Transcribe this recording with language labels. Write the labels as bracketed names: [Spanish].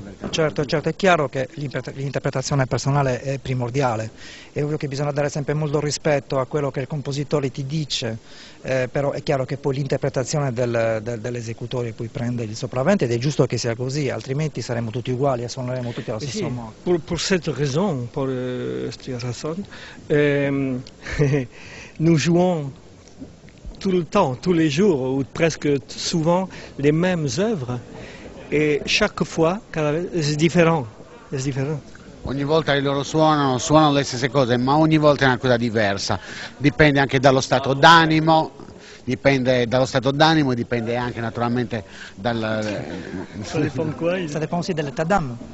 [Italian] Certo, è chiaro che l'interpretazione personale è primordiale, è ovvio che bisogna dare sempre molto rispetto a quello che il compositore ti dice, però è chiaro che poi l'interpretazione dell'esecutore poi prende il sopravvento ed è giusto che sia così, altrimenti saremo tutti uguali e suoneremo tutti allo stesso modo. [French] Pour cette raison, nous jouons tout le temps, tous les jours, ou presque souvent, les mêmes œuvres, et chaque fois, c'est différent. [Italian] Ogni volta che loro suonano le stesse cose, ma ogni volta è una cosa diversa. Dipende anche dallo stato d'animo, e dipende anche naturalmente dal... [French] Ça dépend aussi de l'état d'âme.